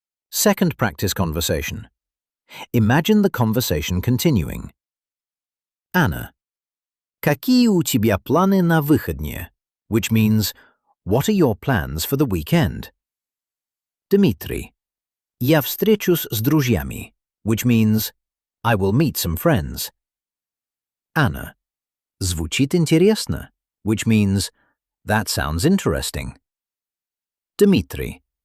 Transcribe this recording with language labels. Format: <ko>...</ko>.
<en>Second practice conversation. Imagine the conversation continuing. Anna.</en> <ru>Какие у тебя планы на выходные?</ru> <en>Which means, what are your plans for the weekend? Dmitry.</en> <ru>Я встречусь с друзьями,</ru> <en>which means, I will meet some friends. Anna.</en> <ru>Звучит интересно,</ru> <en>which means, that sounds interesting. Dmitry.</en>